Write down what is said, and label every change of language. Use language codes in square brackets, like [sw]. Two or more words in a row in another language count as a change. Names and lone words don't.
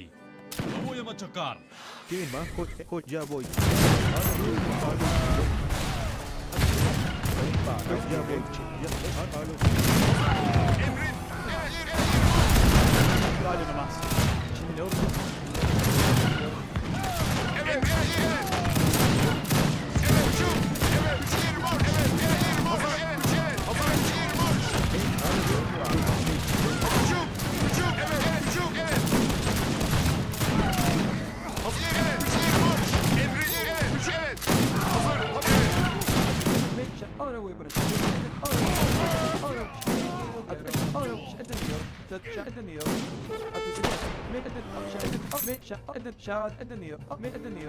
[es] ¡Lo voy a machacar! ¿Qué más? Ya voy. Preparado. Ya voy. Dale nomás. Chile otro. [tr] Evet. Şut. Evet. Şiir var. Evet. Hazır. Evet. Hazır. Şiir var. Şut. Evet. Şut. Evet. Hazır. Evet. Şiir var. Emri. Evet. Evet. Hazır. [es] Ahora voy para allá. Ahora. Entendido. Ya entendido. A tu señal. Me entendido. Me entendido.